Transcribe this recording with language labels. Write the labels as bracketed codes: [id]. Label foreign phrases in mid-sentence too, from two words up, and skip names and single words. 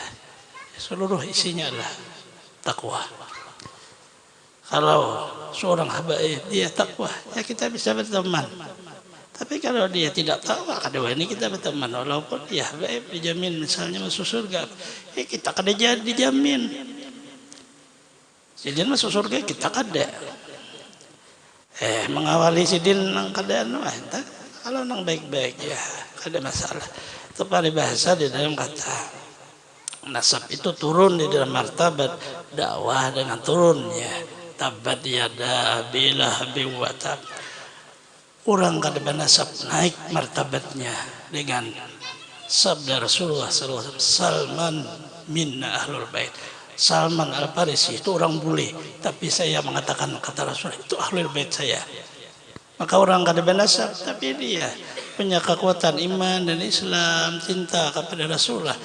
[id] Seluruh isinya adalah takwa. Kalau seorang habaib dia takwa, ya kita bisa berteman. Tapi kalau dia tidak takwa, kedua ini kita berteman. Walaupun dia habaib dijamin misalnya masuk surga, kita kada jadi dijamin. [bjn] Sidin masuk surga kita kada. Mengawali sidin nang keadaan kalau nang baik-baik ya kada masalah. [id] Itu paribahasa di dalam kata nasab itu turun di dalam martabat dakwah dengan turunnya [ar] tabat yada abi lahabin wa tab. [id] Orang kada nasab naik martabatnya dengan sabda Rasulullah SAW, Salman [ar] minna ahlul bait. [id] Salman Al-Farisi itu orang bule, tapi saya mengatakan kata Rasul itu [ar] ahlul bait [id] saya. Maka orang kada nasab tapi dia punya kekuatan iman dan Islam, cinta kepada Rasulullah.